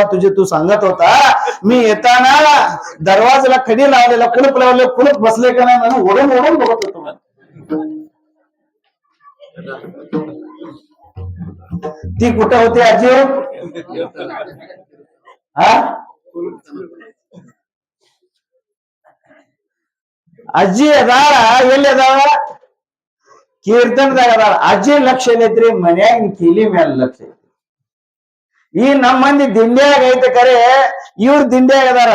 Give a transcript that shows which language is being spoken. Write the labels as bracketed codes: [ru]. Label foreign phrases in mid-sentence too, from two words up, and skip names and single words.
[mr] तुझे तू सांगत होता मी येताना दरवाजाला खडी लावलेला, कुलूप लावले, कुलूप बसले का नाही म्हणून ओढून ओढून बघत होतो. ती कुठं होती आजी? [kn] हा ಅಜ್ಜಿ ಅದಾಳ, ಎಲ್ಲಿ ಅದಾಳ? ಕೀರ್ತನದಾಗ ಅದಾಳ. ಅಜ್ಜಿ ಲಕ್ಷ ಏನೈತ್ರಿ? ಮನ್ಯಾಗ ಕೀಲಿ ಮ್ಯಾಲ ಲಕ್ಷ ಐತಿ. ಈ ನಮ್ಮ ಮಂದಿ ದಿಂಡ್ಯಾಗ ಐತೆ ಕರೆ, ಇವ್ರ ದಿಂಡ್ಯಾಗ ಅದಾರ.